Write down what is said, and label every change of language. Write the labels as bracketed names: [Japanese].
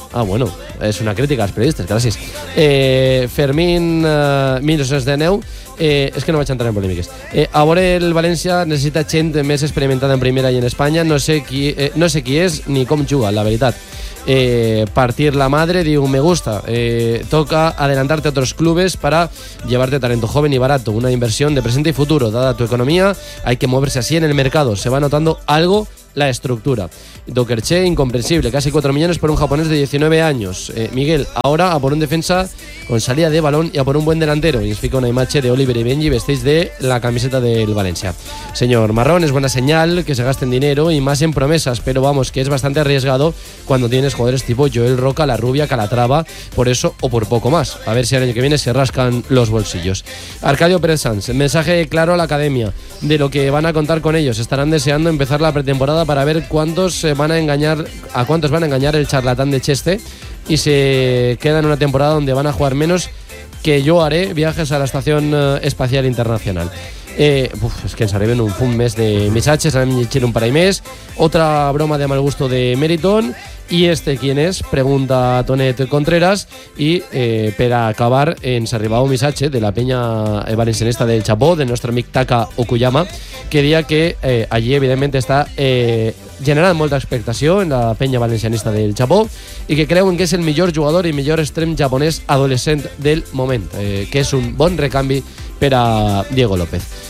[Catalan] Ah, bueno, és una crítica als periodistes, gràcies. Fermín, 1909, és que no vaig entrar en polèmiques. A veure, el València necessita gent més experimentada en primera i en Espanya. No sé qui, no sé qui és ni com juga, la veritat. [Spanish] Partir la madre, digo, me gusta. Toca adelantarte a otros clubes para llevarte talento joven y barato. Una inversión de presente y futuro. Dada tu economía, hay que moverse así en el mercado. Se va notando algo la estructura. Docker Che, incomprensible. Casi 4 millones por un japonés de 19 años. Miguel, ahora a por un defensa con salida de balón y a por un buen delantero. Y explica una imagen de Oliver y Benji, vestidos de la camiseta del Valencia. Señor Marrón, es buena señal que se gasten dinero y más en promesas, pero vamos, que es bastante arriesgado cuando tienes jugadores tipo Joel Roca, La Rubia, Calatrava, por eso o por poco más. A ver si el año que viene se rascan los bolsillos. Arcadio Pérez Sanz, mensaje claro a la academia de lo que van a contar con ellos. Estarán deseando empezar la pretemporada para ver cuántos se van a engañar, a cuántos van a engañar el charlatán de Cheste, y se queda en una temporada donde van a jugar menos que yo haré viajes a la Estación Espacial Internacional. [Catalan] Es que ens arriben un fum més de missatges, anem llegint un parell més. [Spanish] Otra broma de mal gusto de Meriton, i este quién és? Pregunta Tonet Contreras. [Catalan] I per acabar, ens arribava un missatge de la penya valencianista del Chapó, del nostre amic Taka Okuyama, que deia que allí evidentment està generant molta expectació en la penya valencianista del Chapó, i que creuen que és el millor jugador i millor extrem japonès adolescent del moment, que és un bon recanvi per a Diego López.